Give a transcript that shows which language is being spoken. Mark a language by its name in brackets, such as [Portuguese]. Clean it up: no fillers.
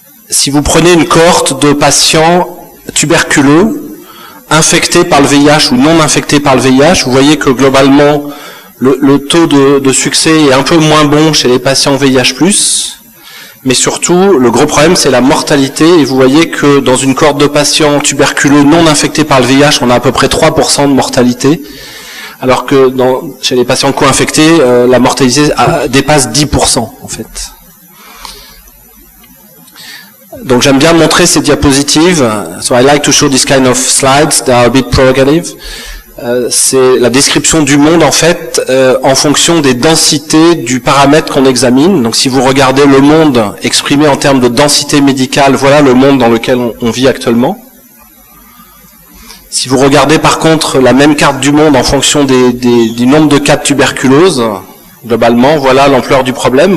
[French] Si vous prenez une cohorte de patients tuberculeux, infectés par le VIH ou non infectés par le VIH, vous voyez que globalement, le taux de succès est un peu moins bon chez les patients VIH+, mais surtout, le gros problème, c'est la mortalité, et vous voyez que dans une cohorte de patients tuberculeux non infectés par le VIH, on a à peu près 3% de mortalité, alors que chez les patients co-infectés, la mortalité dépasse 10%, en fait. Donc j'aime bien montrer ces diapositives. [English] So I like to show this kind of slides. They are a bit provocative. [French] C'est la description du monde en fait en fonction des densités du paramètre qu'on examine. Donc si vous regardez le monde exprimé en termes de densité médicale, voilà le monde dans lequel on vit actuellement. Si vous regardez par contre la même carte du monde en fonction du nombre de cas de tuberculose, globalement, voilà l'ampleur du problème.